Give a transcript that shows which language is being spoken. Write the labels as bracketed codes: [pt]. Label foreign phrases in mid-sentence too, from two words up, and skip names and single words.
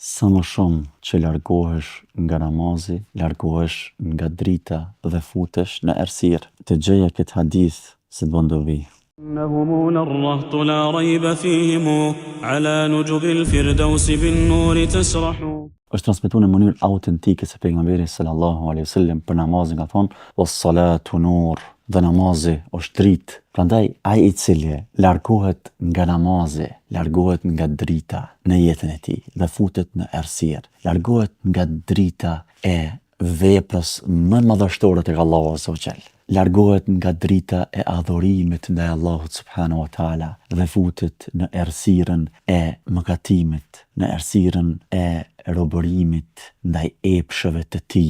[sq] Sa më shumë që largohesh nga namazi, largohesh nga drita dhe futesh në errësirë. Të gjeja këtë hadith se bën dobi. [ar] إنهم الرهط لا ريب فيهم على نجب الفردوس بالنور تسرح. [sq] Është transmetuar në mënyrë autentike se pejgamberi [ar] صلى الله عليه وسلم [sq] për namazin ka thonë: [ar] "والصلاة نور", [sq] dhe namazi është dritë. Prandaj ai i cili largohet nga namazi, largohet nga drita në jetën e tij dhe futet në errësirë, largohet nga drita e veprës më madhështore tek Allahu [ar] عز وجل, [sq] largohet nga drita e adhurimit ndaj Allahut [ar] سبحانه وتعالى [sq] dhe futet në errësirën e mëkatimit, në errësirën e robërimit ndaj epshëve të tij.